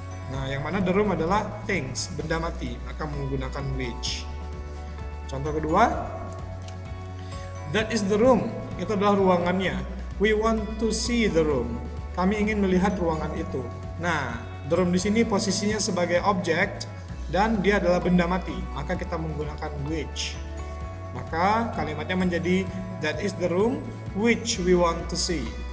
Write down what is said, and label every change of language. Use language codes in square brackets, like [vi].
[id] Nah, yang mana the room adalah things, benda mati, maka menggunakan which. Contoh kedua, [en] that is the room. [id] Itu adalah ruangannya. [en] We want to see the room. [id] Kami ingin melihat ruangan itu. Nah, the room di sini posisinya sebagai objek dan dia adalah benda mati. Maka kita menggunakan [en] which. [id] Maka kalimatnya menjadi [en] that is the room which we want to see.